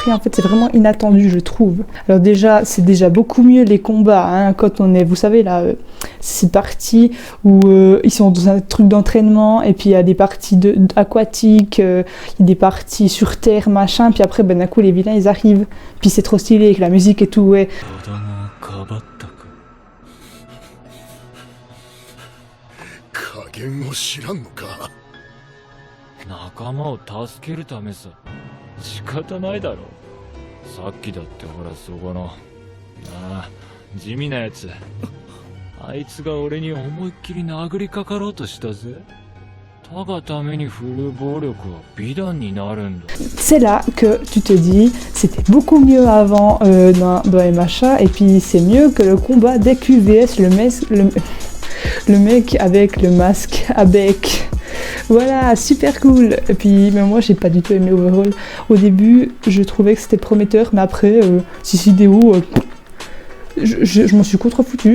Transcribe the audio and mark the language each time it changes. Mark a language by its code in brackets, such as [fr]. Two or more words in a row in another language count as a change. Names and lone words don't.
[fr] En fait, c'est vraiment inattendu, je trouve. Alors déjà, c'est déjà beaucoup mieux les combats, hein, quand on est, vous savez là, c'est parties où ils sont dans un truc d'entraînement, et puis il y a des parties aquatiques, il y a des parties sur terre, machin, puis après, ben d'un coup, les vilains, ils arrivent. Puis c'est trop stylé, avec la musique et tout, ouais. [ja] 言を知らんのか。仲間を助けるためさ。仕方ないだろ。さっきだってほらそこの地味なやつ、あいつが俺に思いっきり殴りかかろうとしたぜ。他がために振る暴力は美談になるんだ。 [fr] C'est là que tu te dis, c'était beaucoup mieux avant dans MHA, et puis c'est mieux que le combat d'EQVS, le mec avec le masque à bec. Voilà, super cool. Et puis mais moi j'ai pas du tout aimé Overhaul. Au début je trouvais que c'était prometteur, mais après ces vidéos je m'en suis contrefoutu.